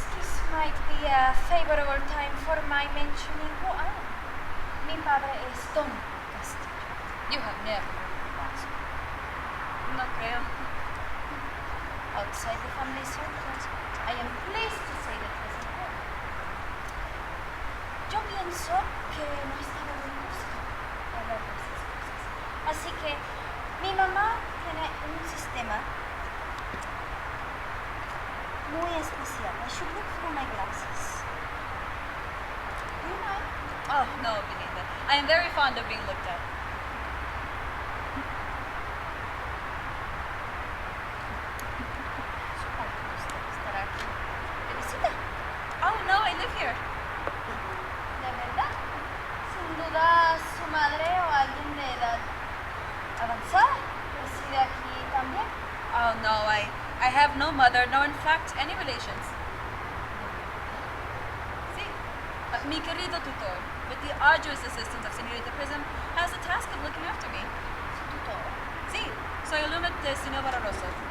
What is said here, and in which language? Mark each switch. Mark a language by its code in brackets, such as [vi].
[en] A favorable time for my mentioning who I am. [es] Mi padre es Don Castillo. [en] You have never heard of that. [es] No creo. [en] Outside the family circles, I am pleased to say that he is important. [es] Yo pienso que no estaba muy justo hablar de esas cosas. Así que mi mamá tiene un sistema muy especial. [en] I should look through my glasses. Do you mind? Oh, no, Belinda. I am very fond of being looked at. [es] Supongo que usted estará aquí de visita. [en] Oh, no, I live here. [es] ¿De verdad? Sin duda, su madre o alguien de edad avanzada reside aquí también. [en] Oh, no, I have no mother, nor in fact any relations. [es] Sí, mi querido tutor, [en] with the arduous assistance of Señorita Prism, has the task of looking after me. [es] ¿Su tutor? Sí, soy alumna de Señor Barroso.